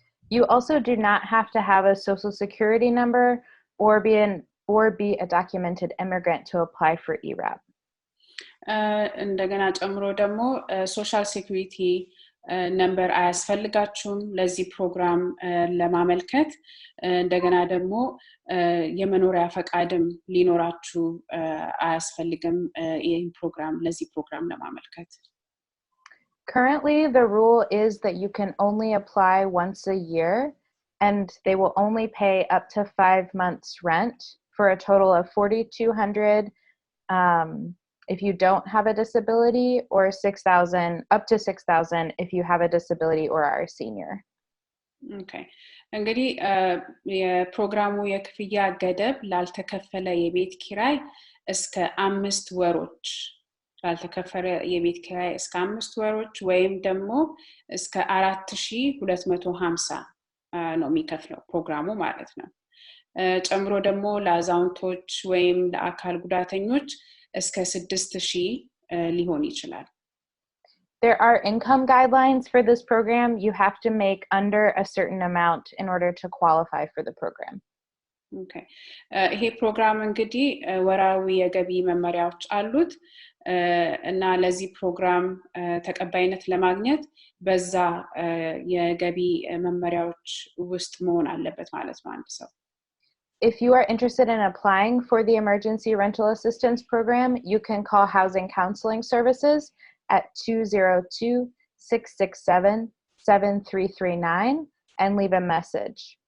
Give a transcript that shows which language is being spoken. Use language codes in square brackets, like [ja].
[en] You also do not have to have a social security number or be a documented immigrant to apply for ERAP. [am] እንደገና ጨምሮ ደግሞ ሶሻል ሴኩሪቲ ነምበር አያስፈልጋችሁም ለዚህ ፕሮግራም ለማመልከት እንደገና ደግሞ የመኖሪያ ፈቃድም ሊኖራችሁ አያስፈልግም ይሄን ፕሮግራም ለዚህ ፕሮግራም ለማመልከት [en] Currently, the rule is that you can only apply once a year, and they will only pay up to 5 months' rent for a total of $4,200 if you don't have a disability, or $6,000 up to $6,000 if you have a disability or are a senior. Okay. [am] እንግዲህ የፕሮግራሙ የክፍያ ገደብ ላልተከፈለ የቤት ኪራይ እስከ 5 ወሮች ላልተከፈለ የቤት ኪራይ እስከ 5 ወሮች ወይም ደግሞ እስከ 4250 ነው የሚከፍለው ፕሮግራሙ ማለት ነው ጨምሮ ደግሞ ለአዛውንቶች ወይም ለአካል ጉዳተኞች እስከ 6000 ሊሆን ይችላል [en] There are income guidelines for this program. You have to make under a certain amount in order to qualify for the program. Okay. [am] ይሄ ፕሮግራም እንግዲህ ወራዊ የገቢ መመሪያዎች አሉት እና ለዚህ ፕሮግራም ተቀባይነት ለማግኘት በዛ የገቢ መመሪያዎች ውስጥ መሆን አለበት ማለት ነው አንድ ሰው [en] If you are interested in applying for the Emergency Rental Assistance Program, you can call Housing Counseling Services at 202-667-7339 and leave a message.